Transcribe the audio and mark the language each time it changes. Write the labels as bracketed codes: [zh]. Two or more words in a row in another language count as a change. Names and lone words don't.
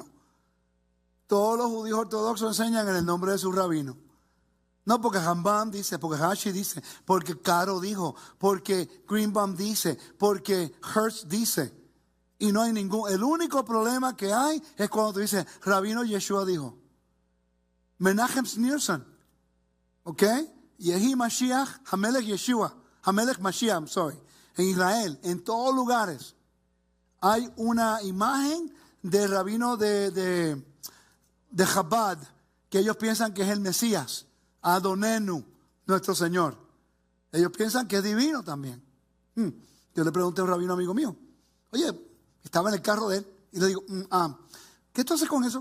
[es] Todos los judíos ortodoxos enseñan en el nombre de su rabino. No porque Rambam dice, porque Rashi dice, porque Caro dijo, porque Greenbaum dice, porque Hertz dice. Y no hay ningún. El único problema que hay es cuando tú dices, Rabino Yeshua dijo. Menachem Schneerson. ¿Ok? [he] יחי משיח, המלך ישוע. המלך משיח, [en] I'm sorry. [es] En Israel, en todos lugares, hay una imagen del rabino de Chabad, que ellos piensan que es el Mesías. Adonenu, nuestro Señor. Ellos piensan que es divino también. Yo le pregunté a un rabino amigo mío, oye, estaba en el carro de él, y le digo, ¿qué tú haces con eso?